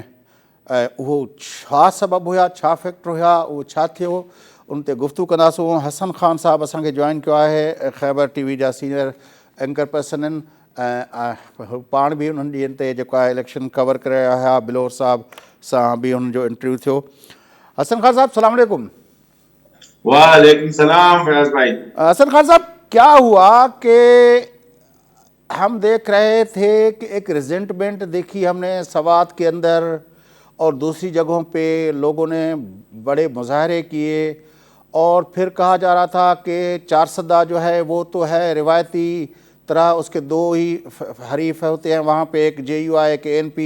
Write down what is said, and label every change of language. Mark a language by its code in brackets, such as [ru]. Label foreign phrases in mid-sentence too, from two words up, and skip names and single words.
[sd] ऐं उहो छा सबबु हुया, छा फैक्टर हुया, उहो छा थियो, उन ते गुफ़्तगू कंदासूं। हसन ख़ान साहब असांखे जॉइन कयो आहे, ख़ैबर TV जा [en] senior anchor person [sd] आहिनि ऐं पाण बि उन्हनि ॾींहंनि ते जेको आहे [en] election cover [sd] करे रहिया हुआ। बिलोर साहब सां बि उन्हनि जो इंटरव्यू थियो। हसन ख़ान साहब [ar] السلام علیکم. وعلیکم السلام [sd] फयाज भाई। [ur] حسن خان صاحب، کیا ہوا کہ ہم دیکھ رہے تھے کہ ایک رجینٹمنٹ دیکھی ہم نے سوات کے اندر اور دوسری جگہوں پہ لوگوں نے بڑے مظاہرے کیے اور پھر کہا جا رہا تھا کہ چارسدہ جو ہے وہ تو ہے روایتی طرح، اس کے 2 ہی حریف ہوتے ہیں وہاں پہ، ایک JUI ایک ANP.